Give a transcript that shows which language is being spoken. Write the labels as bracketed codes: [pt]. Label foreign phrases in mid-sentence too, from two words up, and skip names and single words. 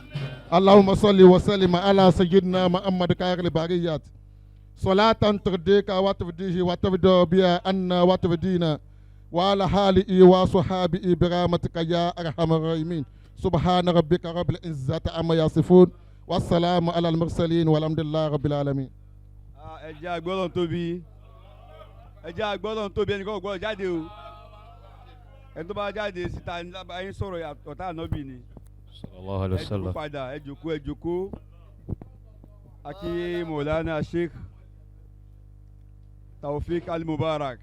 [ar] اللهم صل وسلم على سيدنا محمد خير البريات صلاة ترضيك وترضيه وترضى بها عنا وترضينا وعلى آله وصحابه برحمتك يا أرحم الراحمين سبحان ربك رب العزة عما يصفون والسلام على المرسلين والحمد لله رب العالمين. [yo] ẹ jẹ́ agbọ́dọ̀ tóbi ẹnì kan gbọ́dọ̀ jáde o ẹni tó bá jáde síta ní lábàáyé sọ̀rọ̀ ọ̀tá ànábì ni. [ar] صلى الله عليه [yo] ẹ jókòó wasallam. padà ẹ jókòó akí Maulana Sheikh Taofik Al-Mubarak.